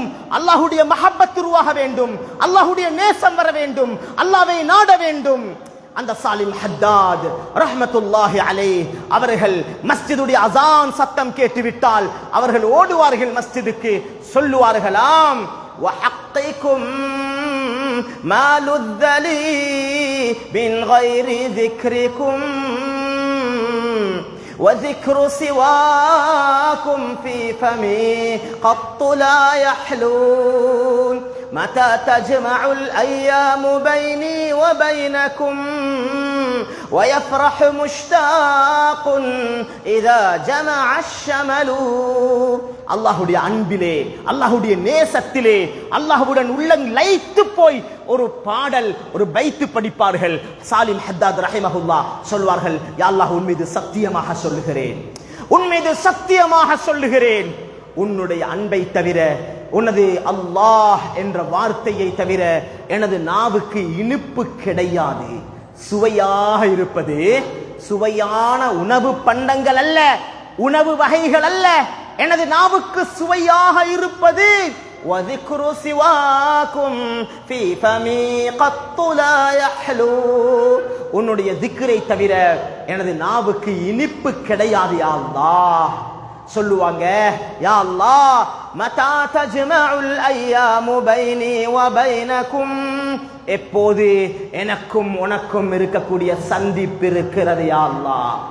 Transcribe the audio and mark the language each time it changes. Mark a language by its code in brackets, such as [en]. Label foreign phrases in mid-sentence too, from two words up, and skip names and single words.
[ta] அல்லாஹ்வுடைய மஹப்பத் உருவாக வேண்டும், அல்லாஹ்வுடைய நேசம் வர வேண்டும், அல்லாஹ்வை நாட வேண்டும். அந்த சாலிம் ஹத்தாத் [ar] رحمة الله عليه [ta] அவர்கள் மஸ்ஜிதுடைய அஸான் சத்தம் கேட்டுவிட்டால் அவர்கள் ஓடுவார்கள் மஸ்ஜிதுக்கு. சொல்லுவார்களாம், [ar] وحقكم ما لذ لي من غير ذكركم وذكر سواكم في فمي قط لا يحلون متى تجمع الأيام بيني وبينكم ويفرح مشتاق إذا جمع الشمل. [ta] அல்லாஹ்வுடைய அன்பிலே, அல்லாஹ்வுடைய நேசத்திலே அல்லாஹ்வுடன் உள்ளம் லயித்து போய் ஒரு பாடல், ஒரு பைத்து படிப்பார்கள். சாலிம் ஹத்தாத் ரஹிமஹுல்லாஹ் சொல்வார்கள், [ar] يا الله, [ta] உன் மீது சத்தியமாக சொல்லுகிறேன், உன் மீது சத்தியமாக சொல்லுகிறேன், உன்னுடைய அன்பை தவிர, உனது அல்லாஹ் என்ற வார்த்தையை தவிர எனது நாவுக்கு இனிப்பு கிடையாது. சுவையாக இருப்பது சுவையான உணவு பண்டங்கள் அல்ல, உணவு வகைகள் அல்ல. எனது நாவுக்கு சுவையாக இருப்பது [ar] وذكر سواكم في فمي قط لا يحلو, [ta] உன்னுடைய திக்ரை தவிர எனது நாவுக்கு இனிப்பு கிடையாது [ar] يا الله. சொல்லுவாங்க, يا الله متى تجمع الأيام بيني وبينكم, [ta] எப்போது எனக்கும் உனக்கும் இருக்கக்கூடிய சந்திப்பு இருக்கிறது [ar] يا الله.